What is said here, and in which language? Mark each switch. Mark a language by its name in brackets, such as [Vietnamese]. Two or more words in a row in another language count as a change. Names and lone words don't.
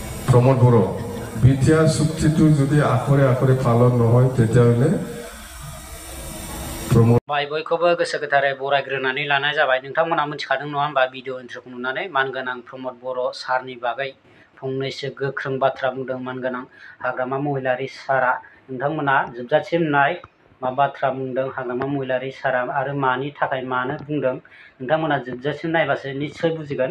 [Assamese] प्रमोद बर' बिटिआर चुक्तिটো যদি আখৰে আখৰে পালন নহয় তেতিয়াহ'লে [Bodo] भाई बयखौबो गोसो गोथारै बरायग्रोनानै लानाय जाबाय। नोंथांमोना मिथिखादों नङा होनबा भिडिअ इन्ट्र'खौ नुनानै मानगोनां प्रमोद बर' सारनि बागै फंनैसो गोख्रों बाथ्रा बुंदों मानगोनां हाग्रामा महिलारि सारा। नोंथांमोना जोबजासिम नाय मा बाथ्रा बुंदों हाग्रामा महिलारि सारा आरो मानि थाखाय मानो बुंदों नोंथांमोना जोबजासिम नायबासो निश्चय बुजिगोन।